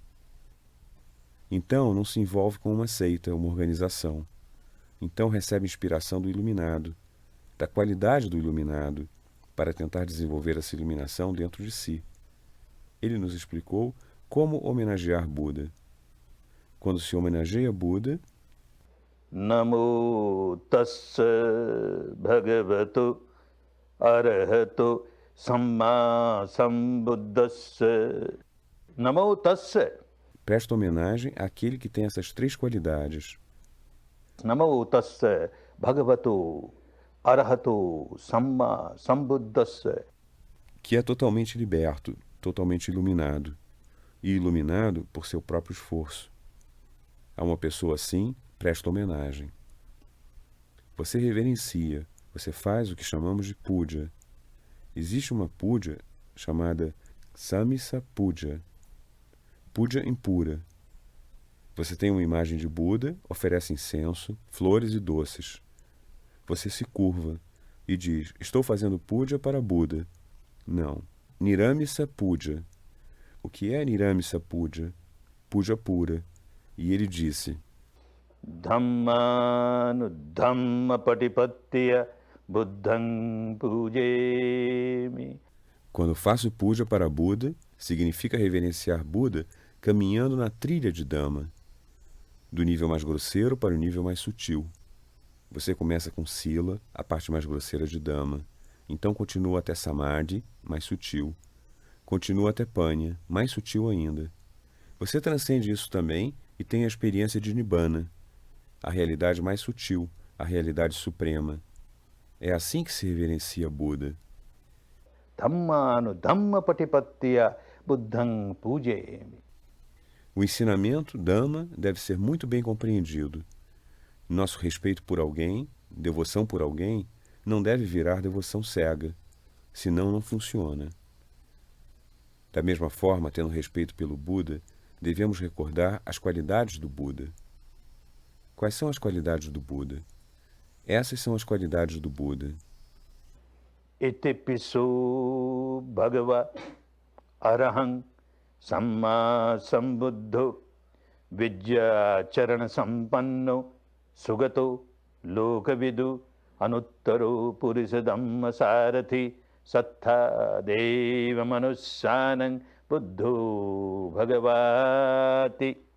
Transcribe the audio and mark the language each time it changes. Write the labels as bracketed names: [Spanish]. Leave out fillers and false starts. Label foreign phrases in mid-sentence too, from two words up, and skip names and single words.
[Portuguese] Então não se envolve com uma seita, uma organização. Então recebe inspiração do iluminado, da qualidade do iluminado, para tentar desenvolver essa iluminação dentro de si. Ele nos explicou como homenagear Buda. Quando se homenageia Buda, [Pali] Namo tassa bhagavato arahato samma sambuddhassa. Namo tassa. [Portuguese] presta homenagem àquele que tem essas três qualidades. [Pali] Namo tassa bhagavato arahato samma sambuddhassa. [Portuguese] Que é totalmente liberto, totalmente iluminado, e iluminado por seu próprio esforço. A uma pessoa assim, presta homenagem. Você reverencia, você faz o que chamamos de puja. Existe uma puja chamada [Pali] Samisa Puja, [Portuguese] puja impura. Você tem uma imagem de Buda, oferece incenso, flores e doces. Você se curva e diz, estou fazendo puja para Buda. Não, [Pali] Niramisa Puja. [Portuguese] O que é [Pali] Niramisa Puja? [Portuguese] Puja pura. E ele disse, [Pali] Dhammanu dhamma patipattiya buddhang pujemi. [Portuguese] quando faço puja para Buda, significa reverenciar Buda caminhando na trilha de Dhamma, do nível mais grosseiro para o nível mais sutil. Você começa com Sila, a parte mais grosseira de Dhamma, então continua até Samadhi, mais sutil. Continua até Panya, mais sutil ainda. Você transcende isso também e tem a experiência de Nibbana, a realidade mais sutil, a realidade suprema. É assim que se reverencia Buda. [Pali] Dhammanu dhamma patipattiya buddhang pujemi. [Portuguese] O ensinamento, Dhamma, deve ser muito bem compreendido. Nosso respeito por alguém, devoção por alguém, não deve virar devoção cega, senão não funciona. Da mesma forma, tendo respeito pelo Buda, devemos recordar as qualidades do Buda. Quais são as qualidades do Buda? Essas são as qualidades do Buda. [Pali] Iti piso bhagava arahang samma sambuddho vidya charana sampanno sugato lokavidu anuttaro purisa dhamma sarathi sattha deva manussanang buddho bhagavati.